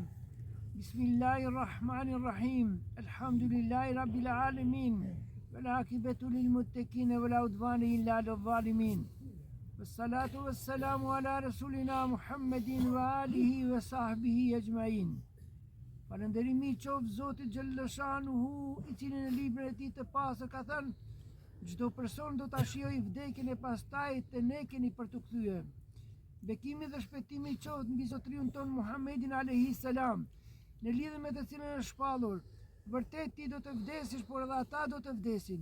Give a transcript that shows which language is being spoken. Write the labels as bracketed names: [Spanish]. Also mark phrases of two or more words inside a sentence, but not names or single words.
[Arabic] بسم الله الرحمن الرحيم. الحمد لله رب العالمين والعاقبة للمتقين ولا عدوان إلا على الظالمين والصلاة والسلام على رسولنا محمد وآله وصحبه أجمعين. [Albanian] Falënderimi qoftë Zotit Gjellëshanuhu, i cili në librin e tij të pastër ka thënë: çdo person do ta shijojë vdekjen e pastaj të ne keni për të kthyer. Bekimi dhe shpëtimi qoftë mbi Zotriun ton Muhammedin [Arabic] عليه السلام, [Albanian] në lidhje me të cilën është shpallur: vërtet ti do të vdesësh, por edhe ata do të vdesin.